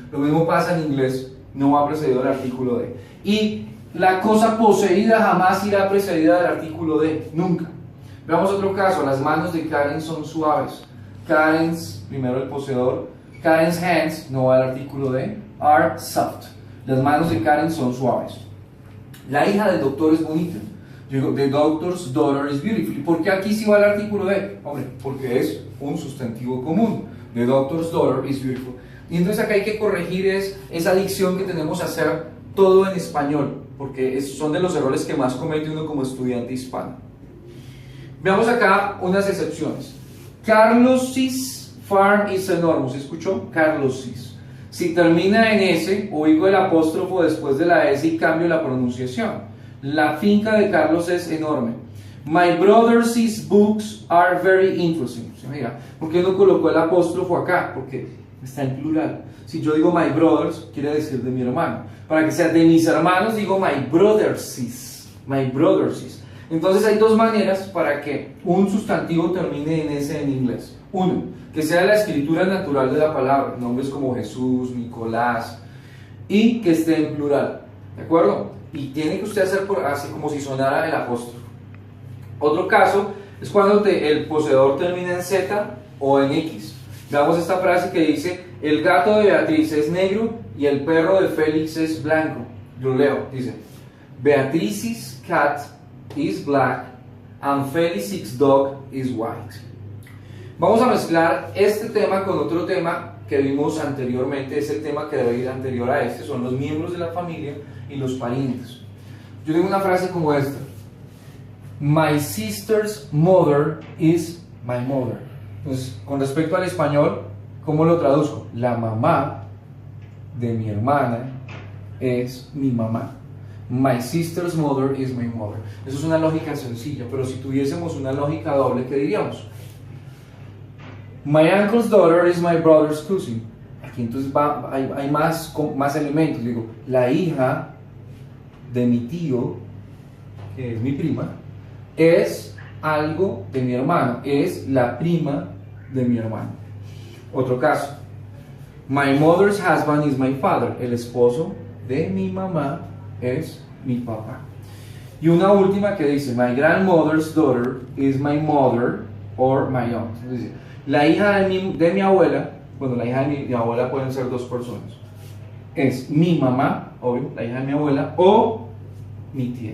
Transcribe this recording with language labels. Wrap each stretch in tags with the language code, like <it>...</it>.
<es>Lo mismo pasa en inglés, no va precedido del artículo de. Y la cosa poseída jamás irá precedida del artículo de, nunca. Veamos otro caso, las manos de Karen son suaves. Karen's, primero el poseedor,</es> <en>Karen's hands,</en> <es>no va al artículo de,</es> <en>are soft.</en> <es>Las manos de Karen son suaves. La hija del doctor es bonita. Yo digo,</es> <en>the doctor's daughter is beautiful.</en> <es>¿Y por qué aquí sí va el artículo de? Hombre, porque es un sustantivo común.</es> <en>The doctor's daughter is beautiful.</en> <es>Y entonces acá hay que corregir esa dicción que tenemos a hacer todo en español, porque son de los errores que más comete uno como estudiante hispano. Veamos acá unas excepciones.</es> <en>Carlos's farm is enormous.</en> <es>¿Se escuchó? Carlos's. Si termina en S, oigo el apóstrofo después de la S y cambio la pronunciación. La finca de Carlos es enorme.</es> <en>My brother's books are very interesting.</en> <es>Mira, ¿por qué no colocó el apóstrofo acá? Porque está en plural. Si yo digo</es> <en>my brothers,</en> <es>quiere decir de mi hermano. Para que sea de mis hermanos, digo</es> <en>my brother's. My brother's.</en> <es>Entonces hay dos maneras para que un sustantivo termine en S en inglés. Uno, que sea la escritura natural de la palabra, nombres como Jesús, Nicolás, y que esté en plural. ¿De acuerdo? Y tiene que usted hacer así como si sonara el apóstrofo. Otro caso es cuando el poseedor termina en Z o en X. Veamos esta frase que dice, el gato de Beatriz es negro y el perro de Félix es blanco. Yo leo, dice,</es> <en>Beatrice's cat is black and Felix's dog is white.</en> <es>Vamos a mezclar este tema con otro tema que vimos anteriormente. Es el tema que debe ir anterior a este, son los miembros de la familia y los parientes. Yo tengo una frase como esta:</es> <en>My sister's mother is my mother.</en> <es>Entonces, con respecto al español, ¿cómo lo traduzco? La mamá de mi hermana es mi mamá.</es> <en>My sister's mother is my mother.</en> <es>Eso es una lógica sencilla, pero si tuviésemos una lógica doble, ¿qué diríamos?</es> <en>My uncle's daughter is my brother's cousin.</en> <es>Aquí entonces hay más elementos. Digo, la hija de mi tío, que es mi prima, es algo de mi hermano, es la prima de mi hermano. Otro caso.</es> <en>My mother's husband is my father.</en> <es>El esposo de mi mamá es mi papá. Y una última que dice,</es> <en>my grandmother's daughter is my mother or my aunt.</en> <es>Es decir, la hija de mi abuela, bueno, la hija de mi abuela pueden ser dos personas. Es mi mamá, obvio, la hija de mi abuela, o mi tía.</es>